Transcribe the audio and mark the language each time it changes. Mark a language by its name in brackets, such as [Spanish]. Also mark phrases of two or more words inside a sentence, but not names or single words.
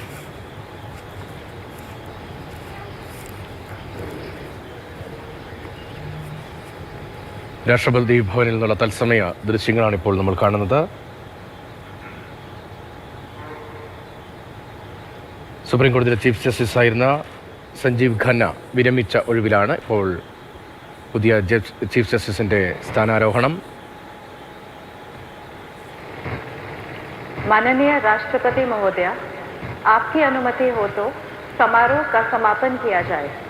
[Malayalam] രാഷ്ട്രപതി ഭവനിൽ നിന്നുള്ള തത്സമയ ദൃശ്യങ്ങളാണ് ഇപ്പോൾ നമ്മൾ കാണുന്നത്. സുപ്രീം കോടതിയിലെ ചീഫ് ജസ്റ്റിസായിരുന്ന സഞ്ജീവ് ഖന്ന വിരമിച്ച ഒഴിവിലാണ് ഇപ്പോൾ പുതിയ ചീഫ് ജസ്റ്റിസിന്റെ സ്ഥാനാരോഹണം. [Hindi] माननीय राष्ट्रपति महोदय, आपकी अनुमति हो तो समारोह का समापन किया जाए।